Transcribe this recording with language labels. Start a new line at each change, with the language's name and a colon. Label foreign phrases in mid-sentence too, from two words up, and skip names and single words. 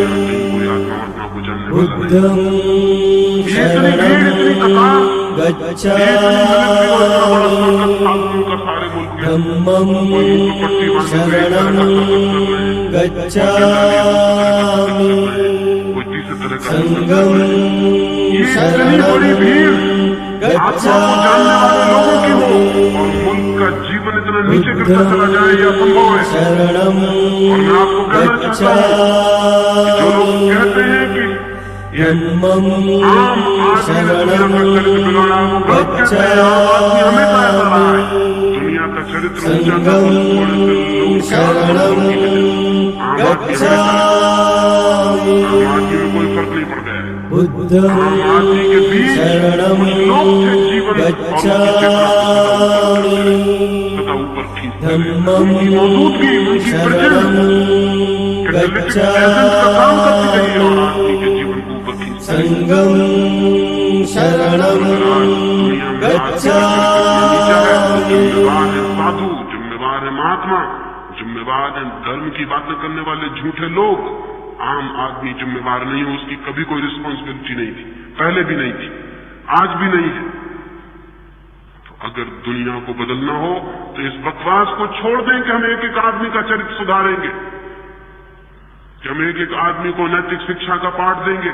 Pali: बुद्धं शरणं गच्छामि धम्मं शरणं गच्छामि संघं शरणं गच्छामि
Hindi: जीवन इतना नीचे गिरता चला जाए यह संभव है।
Pali: शरणं
Hindi: और मैं आपको कहना चाहता हूं, जो लोग कहते हैं कि
Pali: धम्मं शरणं गच्छामि
Hindi: दुनिया का चरित्र
Pali: संघं शरणं गच्छामि
Hindi: आदमी में कोई फर्क नहीं पड़ गया है।
Pali: बुद्धं
Hindi: आदमी के बीच
Pali: शरणं गच्छामि
Hindi: सदा ऊपर खींचते
Pali: धम्मं
Hindi: मौजूदगी उनकी
Pali: शरणं गच्छामि संघं शरणं गच्छामि
Hindi: साधु जिम्मेवार है, महात्मा जिम्मेवार है, धर्म की बातें करने वाले झूठे लोग। आम आदमी जिम्मेवार नहीं हो, उसकी कभी कोई रिस्पॉन्सिबिलिटी नहीं थी, पहले भी नहीं थी, आज भी नहीं है। तो अगर दुनिया को बदलना हो तो इस बकवास को छोड़ दें कि हम एक एक आदमी का चरित्र सुधारेंगे, कि हम एक एक आदमी को नैतिक शिक्षा का पाठ देंगे।